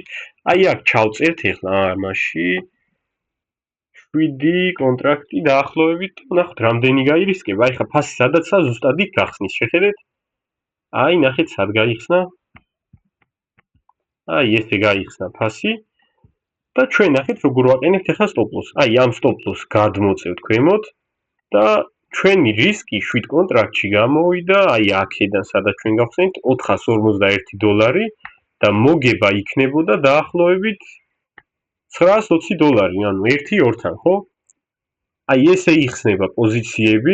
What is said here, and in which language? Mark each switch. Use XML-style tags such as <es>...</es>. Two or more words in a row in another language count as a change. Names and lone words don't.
<ka>აი აქ ჩავწერთ ახლა ამაში 7 კონტრაქტი დაახლოებით, ნახეთ რამდენი გაირისკება. აი ხა ფასი სადაცა ზუსტად იქ გახსნის, შეხედეთ. აი ნახეთ სად გაიხსნა. აი ესე გაიხსნა ფასი და ჩვენ ნახეთ როგორ ვაყენებთ ახლა</ka> <en>stop loss.</en> <ka>აი ამ</ka> <en>stop loss</en> <ka>გადმოწევთ ქვემოთ და ჩვენი რისკი 7 კონტრაქტში გამოვიდა, აი აქედან სადაც ჩვენ გავხსენით $451 და მოგება იქნებოდა დაახლოებით $920, ანუ 1-2-თან, ხო? აი ესე იხსნება პოზიციები.</ka>